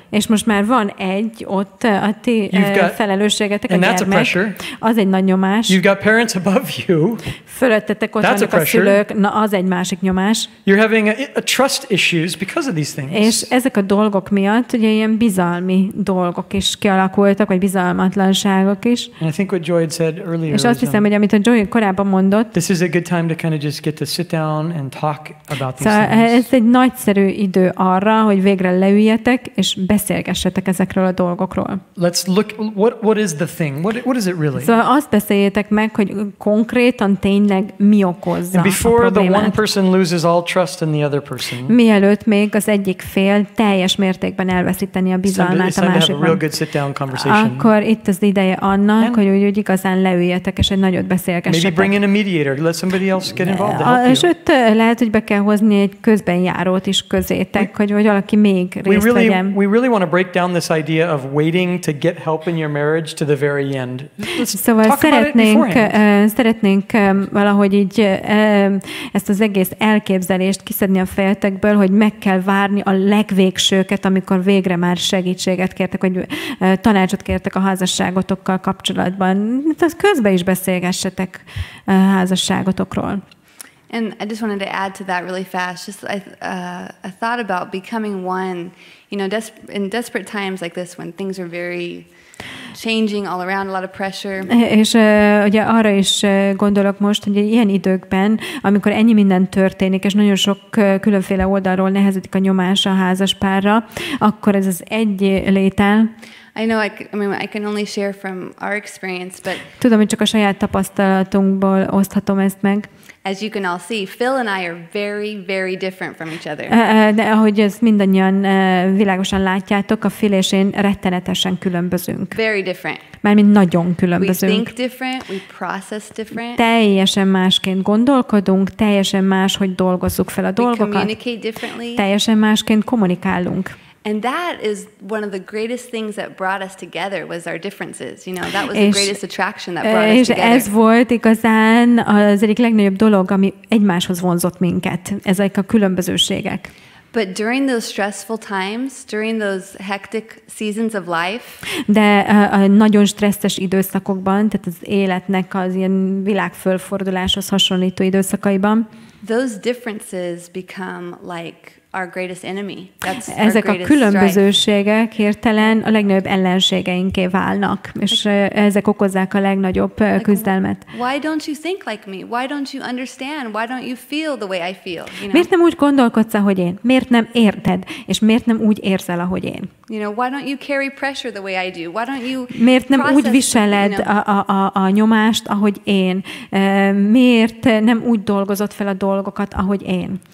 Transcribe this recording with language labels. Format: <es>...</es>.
<hu>És most már van egy ott a ti felelősségetek, a gyermek. Az egy nagy nyomás.</hu> <en>You've got parents above you.</en> <hu>Fölöttetek ott vannak a szülők, na az egy másik nyomás.</hu> <en>You're having a trust issues because of these things.</en> <hu>És ezek a dolgok miatt ugye ilyen bizalmi dolgok is kialakultak, vagy bizalmatlanságok is.</hu> <en>And I think what Joy had said earlier.</en> <hu>És azt hiszem, hogy amit a Joy korábban mondott.</hu> <en>This is a good time to kind of just get to sit down and talk about these</en> <hu>szóval</hu> <en>things.</en> <hu>Ez egy nagyszerű idő arra, hogy végre leüljetek és beszélgessetek ezekről a dolgokról.</hu> <en>Let's look what is the thing? What is it really?</en> <hu>Szóval azt beszéljétek meg, hogy konkrétan tényleg mi okozza</hu> <en>and before</en> <hu>a problémát.</hu> <en>the one person loses all trust in the other person.</en> <hu>Mielőtt még az egyik fél teljes mértékben elveszíteni a bizalmát a másikban. Akkor itt az ideje annak, hogy úgy igazán leüljetek és egy nagyot beszélgessetek.</hu> <en>Maybe bring in a mediator, let somebody else get involved to help you.</en> <hu>Sőt, lehet, hogy be kell hozni egy közbenjárót is közétek, hogy valaki még részt vegyen.</hu> <en>We really want to break down this idea of waiting to get help in your marriage to the very end.</en> <hu>Szóval szeretnénk valahogy így ezt az egész elképzelést kiszedni a fejetekből, hogy meg kell várni a legvégsőket, amikor végre már segítséget kértek, vagy tanácsot kértek a házasságotokkal kapcsolatban. Tehát közben is beszélgessetek a házasságotokról.</hu> <en>And I just wanted to add to that really fast. Just I thought about becoming one. You know, in desperate times like this, when things are very changing all around, a lot of pressure.</en> <hu>És ugye arra is gondolok most, hogy ilyen időkben, amikor ennyi minden történik, és nagyon sok különféle oldalról nehezedik a nyomás a házaspárra, akkor ez az egy létel.</hu> <en>I know I can only share from our experience, but</en> <hu>tudom, hogy csak a saját tapasztalatunkból oszthatom ezt meg.</hu> <en>As you can all see, Phil and I are very, very different from each other.</en> <hu>De ahogy ezt mindannyian világosan látjátok, a Phil és én rettenetesen különbözünk.</hu> <en>Very different.</en> <hu>Mármint nagyon különbözünk.</hu> <en>We think different, we process different.</en> <hu>Teljesen másként gondolkodunk, teljesen máshogy dolgozzuk fel a dolgokat.</hu> <en>We communicate differently.</en> <hu>Teljesen másként kommunikálunk.</hu> <en>And that is one of the greatest things that brought us together was our differences. You know, that was the greatest attraction that brought us together.</en> <hu>És ez volt igazán az egyik legnagyobb dolog, ami egymáshoz vonzott minket, ezek a különbözőségek.</hu> <en>But during those stressful times, during those hectic seasons of life,</en> <hu>de a nagyon stresszes időszakokban, tehát az életnek az ilyen világfölforduláshoz hasonlító időszakaiban,</hu> <en>those differences become like our greatest enemy.</en> <hu>Ezek a különbözőségek hirtelen a legnagyobb ellenségeinké válnak, és ezek okozzák a legnagyobb küzdelmet.</hu> <en>Why don't you think like me? Why don't you understand? Why don't you feel the way I feel? You know?</en> <hu>Miért nem úgy gondolkodsz, ahogy én? Miért nem érted? És miért nem úgy érzel, ahogy én?</hu> <en>You know, why don't you carry pressure the way I do? Why don't you</en> <hu>miért nem úgy viseled a nyomást, ahogy én? Miért nem úgy dolgozott fel a dolgokat, ahogy én?</hu>